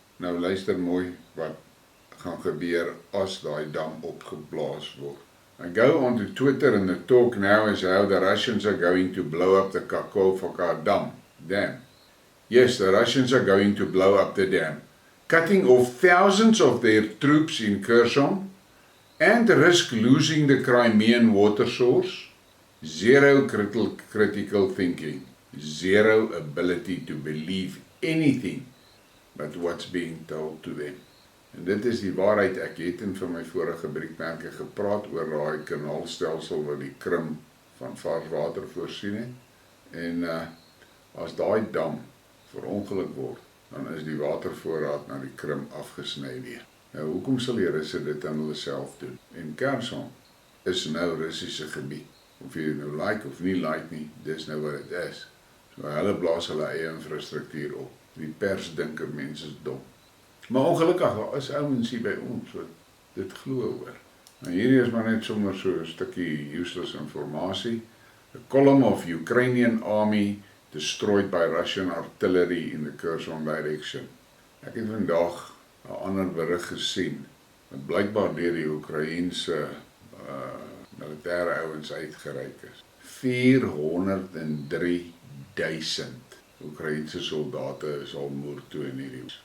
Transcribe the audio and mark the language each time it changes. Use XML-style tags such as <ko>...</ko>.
<af>Nou luister mooi wat gaan gebeur as daai dam opgeblaas word.</af> <en>I go onto Twitter and the talk now is how the Russians are going to blow up the Kakhovka dam. Yes, the Russians are going to blow up the dam, cutting off thousands of their troops in Kherson and risk losing the Crimean water source. Zero critical thinking, zero ability to believe anything but what's being told to them.</en> <af>En dit is die waarheid. Ek het in vir my vorige Briekmerke gepraat oor daai kanaalstelsel wat die Krim van vars water voorsien het. En as daai dam verongeluk word, dan is die watervoorraad na die Krim afgesny weer. Nou, hoekom sal die Russe dit aan hulle self doen? En Kherson is nou Russiese gebied. Of jy nou like of nie like nie, dis nou wat dit is. So hulle blaas hulle eie infrastruktuur op. Die pers dink dat mense is dom. Maar ongelukkig, daar is ouens hier by ons wat dit glo hoor. Nou hierdie is maar net sommer so 'n stukkie useless informasie.</af> <en>The column of Ukrainian army destroyed by Russian artillery in the Kherson direction.</en> <af>Ek het vandag 'n ander berig gesien, wat blykbaar deur die Oekraïense militêre ouens uitgereik is. 403.000 Oekraïense soldate is al moer toe in hierdie.</af>